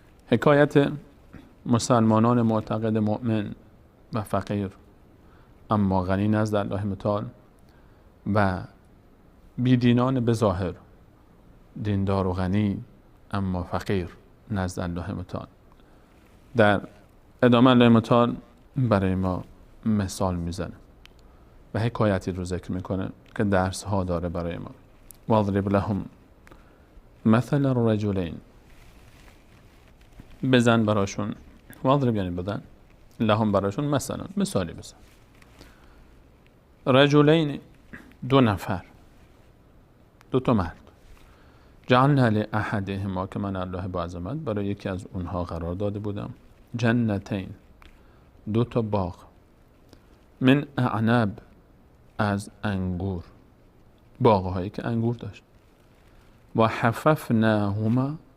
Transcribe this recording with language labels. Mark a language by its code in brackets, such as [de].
[fa] حکایت مسلمانان معتقد مؤمن و فقیر اما غنی نزد الله متعال و بیدینان به ظاهر دیندار و غنی اما فقیر نزد الله متعال. در ادامه الله متعال برای ما مثال میزنه و حکایتی رو ذکر میکنه که درس ها داره برای ما. [ar] واضرب لهم مثل الرجلین، [fa] بزن براشون، واضرب یعنی بزن، لهم براشون مثلا مثالی بزن. رجلین، دو نفر، دو تا مرد، [ar] جعلنا لأحدهما، [fa] که من الله با عظمت برای یکی از اونها قرار داده بودم، جنتین، دو تا باغ، [ar] من اعنب، [fa] از انگور، باغهایی که انگور داشت، [ar] و حففناهما،